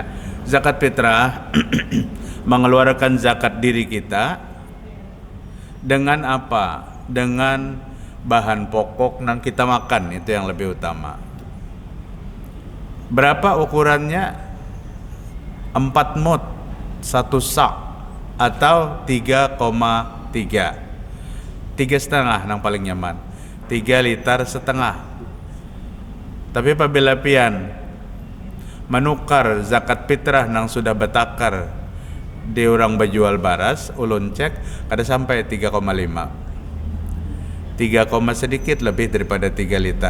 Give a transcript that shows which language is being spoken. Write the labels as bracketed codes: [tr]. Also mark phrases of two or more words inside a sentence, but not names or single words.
[id] Zakat fitrah mengeluarkan zakat diri kita dengan apa? Dengan bahan pokok yang kita makan, itu yang lebih utama. Berapa ukurannya? 4 mud 1 sak atau 3,3 3,5 yang paling nyaman, 3 liter setengah. [bjn] Tapi apabila pian menukar zakat fitrah yang sudah betakar di orang berjual baras, ulun cek ada sampai 3,5 sedikit lebih daripada 3 liter.